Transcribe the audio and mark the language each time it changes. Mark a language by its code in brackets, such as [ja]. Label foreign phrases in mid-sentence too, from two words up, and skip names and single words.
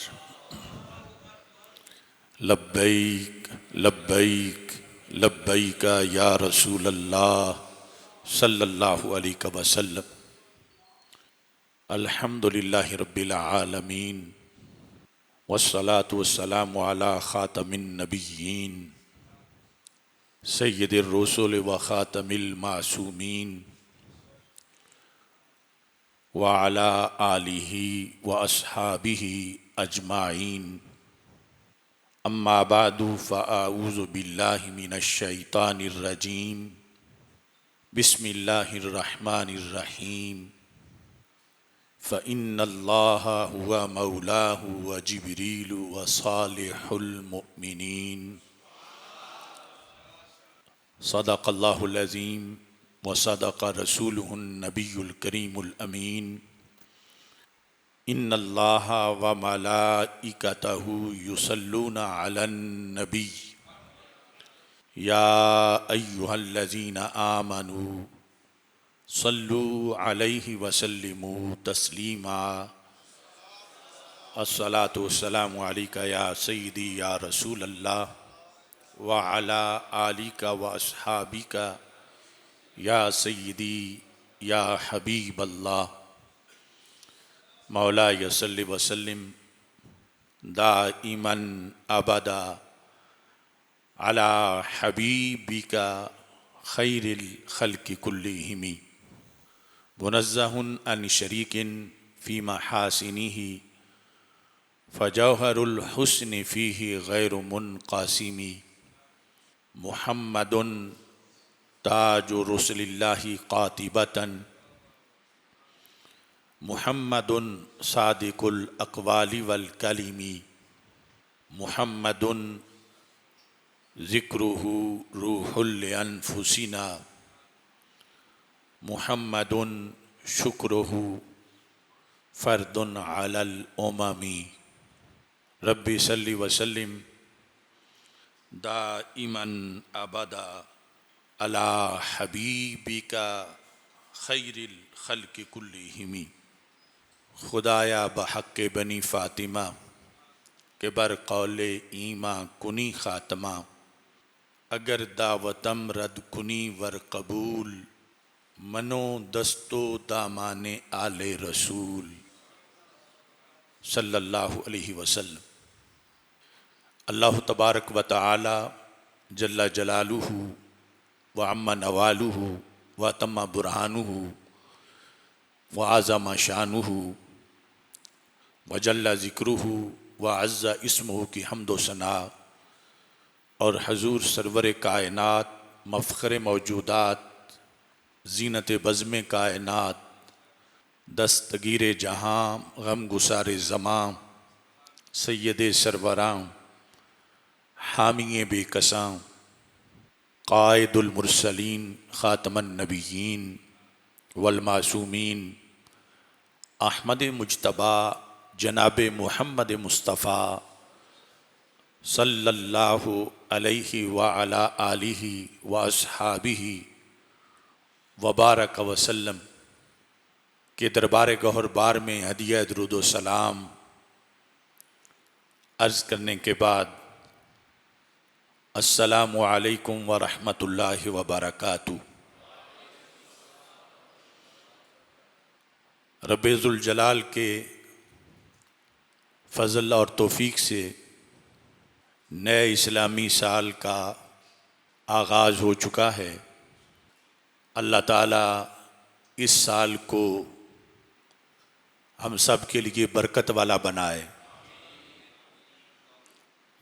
[ar] لبيك لبيك لبيك يا رسول الله صلى الله عليه وسلم. الحمد لله رب العالمين والصلاة والسلام على خاتم النبيين سيد الرسل وخاتم المعصومين وعلى آله وأصحابه أجمعين. أما بعد فأعوذ بالله من الشيطان الرجيم. بسم الله الرحمن الرحيم. فإن الله هو مولاه وجبريل وصالح المؤمنين. صدق الله العظيم وصدق رسوله النبي الكريم الأمين. إن الله وملائكته يصلون على النبي يا أيها الذين آمنوا صلوا عليه وسلموا تسليما. الصلاة والسلام عليك يا سيدي يا رسول الله وعلى آلك وأصحابك يا سيدي يا حبيب الله. مولاي صل وسلم دائما أبدا على حبيبك خير الخلق كلهم. منزه عن شريك في محاسنه فجوهر الحسن فيه غير منقسم. محمد تاج رسل الله قاطبة محمد صادق الأقوال والكلم. محمد ذكره روح لأنفسنا. محمد شكره فرض على الأمم. رب صل وسلم دائما أبدا على حبيبك خير الخلق كلهم. [fa] خدایا بحق بنی فاطمه که بر قول ایمان کنی خاتمه. اگر دعوتم رد کنی ور قبول من و دست و دامان آل رسول [ar] صلى الله عليه وسلم. الله تبارك وتعالى جل جلاله وعم نواله وتم برهانه و وأعظم شأنه وجل ذكره وعز اسمه [ur] کی حمد و ثنا اور حضور سرور کائنات مفخر موجودات زینت بزم کائنات دستگیر جہاں غم گسار زماں سید سروراں حامی بیکساں [ar] قائد المرسلين خاتم النبيين والمعصومين [ur] احمد مجتبیٰ جناب محمد مصطفیٰ [ar] صلى الله عليه وعلى آله وأصحابه وبارك وسلم [ur] کے دربار گوہر بار میں ہدیہ درود و سلام عرض کرنے کے بعد [ar] السلام عليكم ورحمة الله وبركاته. [ur] رب ذو الجلال کے فضل اور توفیق سے نئے اسلامی سال کا آغاز ہو چکا ہے. اللہ تعالیٰ اس سال کو ہم سب کے لیے برکت والا بنائے.